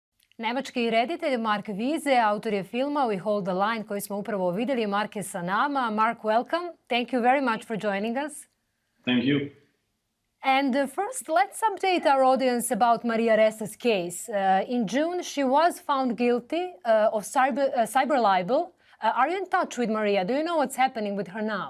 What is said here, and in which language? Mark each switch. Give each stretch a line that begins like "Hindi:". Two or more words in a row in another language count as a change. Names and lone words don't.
Serbian: Nemački reditelj Mark Wiese, autor je filma We Hold the Line koji smo upravo vidjeli. Mark je sa nama.
English: Mark, welcome. Thank you very much for joining us. Thank you. And first, let's update our audience about Maria Ressa's case. In June, she was found guilty of cyber libel. Are you in touch with Maria? Do you know what's happening with her now?